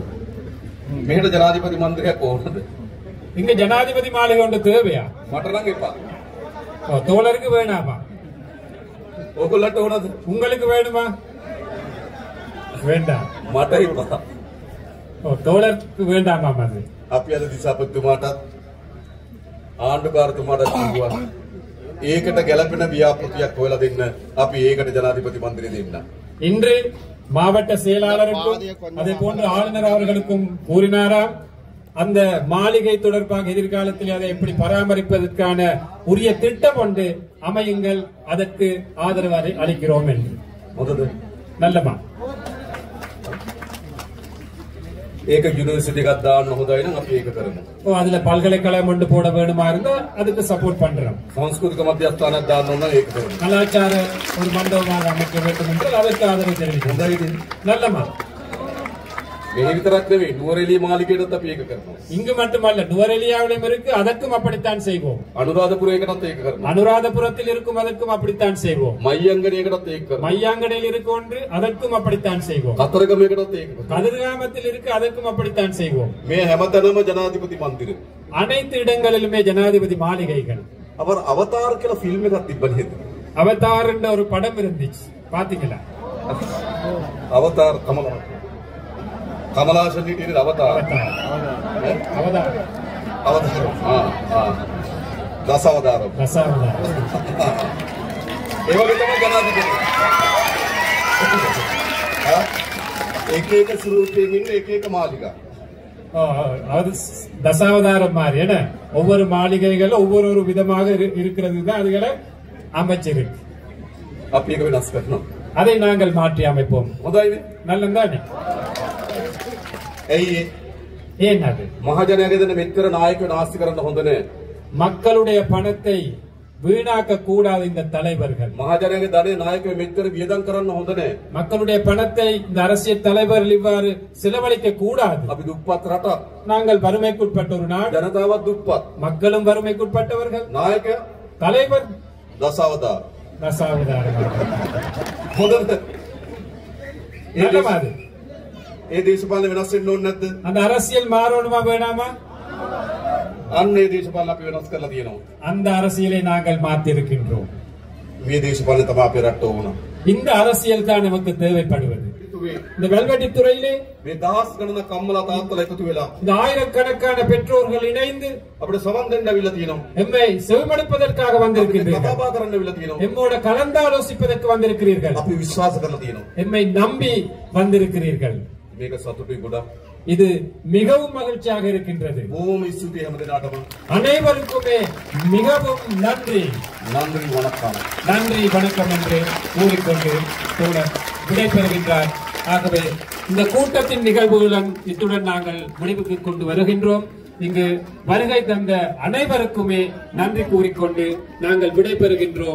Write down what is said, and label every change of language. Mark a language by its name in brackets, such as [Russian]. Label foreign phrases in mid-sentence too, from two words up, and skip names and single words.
[Sinhala] මෙහෙට ජනාධිපති මන්දිරයක් ඕනද? [Tamil] இங்க ஜனாதிபதி மாளிகை ஒன்று தேவையா? [Sinhala] මට නම් එපා. [Tamil] தோழருக்கு வேணாமா? [Sinhala] ඔයගොල්ලන්ට ඕනද? [Tamil] உங்களுக்கு வேணுமா? வேண்டாம். [Sinhala] මට එපා. [Tamil] தோழருக்கு வேண்டாமா? அது [Sinhala] අපි අද දිසාපතිතුමාටත් ආණ්ඩුකාරතුමාටත් කිව්වා ඒකට ගැළපෙන ව්‍යාපෘතියක් හොයලා දෙන්න. අපි ඒකට ජනාධිපති මන්දිරය දෙන්න. [Tamil] இன்று மாவட்ட செயலாளருக்கும் அதே போன்று ஆளுநர் அவர்களுக்கும் கூறினாராம், அந்த மாளிகை தொடர்பாக எதிர்காலத்தில் அதை எப்படி பராமரிப்பதற்கான உரிய திட்டம் ஒன்று அமையுங்கள், அதற்கு ஆதரவு அளிக்கிறோம் என்று. நல்லமா? [Sinhala] ඒක යුනිවර්සිටි එකක් දාන්න හොඳයි නම් අපි ඒක කරමු. [Tamil] அதுல பல்கலைக்கழகம் ஒன்று போட வேணுமா இருந்தா அதுக்கு சப்போர்ட் பண்றோம். [Sinhala] සංස්කෘතික මධ්‍යස්ථානයක් දාන්න ඕන නම් ඒක කරමු. [Tamil] கலாச்சார ஒரு மண்டபமாக அமைக்க வேண்டும் என்றால் அதற்கு ஆதரவு தெரிவிக்கிறோம். [Sinhala] හොඳයිද? [Tamil] நல்லமா? [Sinhala] මේ විතරක් නෙවෙයි නුවරඑළිය මාලිගයටත් අපි ඒක කරනවා. [Tamil] இங்கு மட்டுமல்ல, நுவரெலியாவிலும் இருக்கு, அதற்கும் அப்படித்தான் செய்வோம். [Sinhala] අනුරාධපුරයකටත් ඒක කරනවා. [Tamil] அனுராதபுரத்தில் இருக்கும், அதற்கும் அப்படித்தான் செய்வோம். [Sinhala] මයංගණයකටත් ඒක කරනවා. [Tamil] மையாங்கடையில் இருக்கு ஒன்று, அதற்கும் அப்படித்தான் செய்வோம். [Sinhala] කතරගමයකටත් ඒක කරනවා. [Tamil] கதிர்காமத்தில் இருக்கு, அதற்கும் அப்படித்தான் செய்வோம். [Sinhala] මේ හැමතැනම ජනාධිපති මන්දිරය. [Tamil] அனைத்து இடங்களிலுமே ஜனாதிபதி மாளிகைகள். [Sinhala] அவர் அவதார் කියලා ෆිල්ම් එකක් තිබ්බ නේද? [Tamil] அவதார் என்ற ஒரு படம் இருந்துச்சு, பாத்தீங்களா? அவதார் கமலஹாசன் அவதார். அவதார் [Sinhala] අවතාරම්. දස අවතාරම්. දස අවතාරම්. ඒ වගේ තමයි ජනාධිපති. එක එක ස්වරූපයෙන් ඉන්න එක එක මාලිගා. [Tamil] அது தசாவதாரம் மாதிரி என்ன ஒவ்வொரு மாளிகைகள் ஒவ்வொரு விதமாக இருக்கிறது தான் அதுகளை அமைச்சிருக்கு. [Sinhala] අපි ඒක වෙනස් කරනවා. [Tamil] அதை நாங்கள் மாற்றி அமைப்போம். [Sinhala] හොඳයිද? [Tamil] நல்லதானே? [Sinhala] ඇයි [Tamil] ஏன் அது? [Sinhala] මහජනයාගේ දෙන මෙච්චර නායකයෝ නාස්ති කරන්න හොඳ නෑ. [Tamil] மக்களுடைய பணத்தை வீணாக்க கூடாது இந்த தலைவர்கள். [Sinhala] මහජනයාගේ ධනෙ නායකයෝ මෙච්චර වියදම් කරන්න හොඳ නෑ. [Tamil] மக்களுடைய பணத்தை இந்த அரசியல் தலைவர்கள் இவ்வாறு செலவழிக்க கூடாது. [Sinhala] අපි දුප්පත් රටක්. [Tamil] நாங்கள் வறுமைக்குட்பட்ட ஒரு நாடு. [Sinhala] ජනතාවත් දුප්පත්. [Tamil] மக்களும் வறுமைக்குட்பட்டவர்கள். [Sinhala] නායකයා [Tamil] தலைவர் [Sinhala] දසවතාර. [Tamil] தசாவதாரம். [Sinhala] හොඳද? [Tamil] நல்லமாது. [Sinhala] ඒ දේශපාලන වෙනස් වෙන්න ඕනේ නැද්ද? [Tamil] அந்த அரசியல் மாறணுமா வேணாமா? [Sinhala] අන්න ඒ දේශපාලන අපි වෙනස් කරලා තියෙනවා. [Tamil] அந்த அரசியலை நாங்கள் மாற்றி இருக்கின்றோம். [Sinhala] මේ දේශපාලන තමයි අපේ රටට ඕන. [Tamil] இந்த அரசியல் தான் நமக்கு தேவைப்படுவது. இந்த வெல்வெட்டி துறையிலே [Sinhala] මේ දහස් ගණනක් අම්මලා තාත්තලා එකතු වෙලා [Tamil] இந்த ஆயிரக்கணக்கான பெற்றோர்கள் இணைந்து [Sinhala] අපිට සමන් දෙන්න අවිල්ලා තියෙනවා. [Tamil] எம்மை செவிமடுப்பதற்காக வந்திருக்கின்றீர்கள். [Sinhala] කතා කරන්න අවිල්ලා තියෙනවා. [Tamil] எம்மோட கலந்தாலோசிப்பதற்கு வந்திருக்கிறீர்கள். [Sinhala] අපි විශ්වාස කරලා තියෙනවා. [Tamil] எம்மை நம்பி வந்திருக்கிறீர்கள். [Sinhala] මේක සතුටුයි ගොඩක්. [Tamil] இது மிகவும் மகிழ்ச்சியாக இருக்கின்றது. [Sinhala] බොහොම ස්තුතියි හැමදෙනාටම. [Tamil] அனைவருக்குமே மிகவும் நன்றி. நன்றி வணக்கம். நன்றி வணக்கம் என்று கூறிக்கொண்டு தோழர் விடைபெறுகின்றார். ஆகவே இந்த கூட்டத்தின் நிகழ்வுகளுடன் இத்துடன் நாங்கள் முடிவுக்கு கொண்டு வருகின்றோம். இங்கு வருகை தந்த அனைவருக்குமே நன்றி கூறிக்கொண்டு நாங்கள் விடைபெறுகின்றோம்.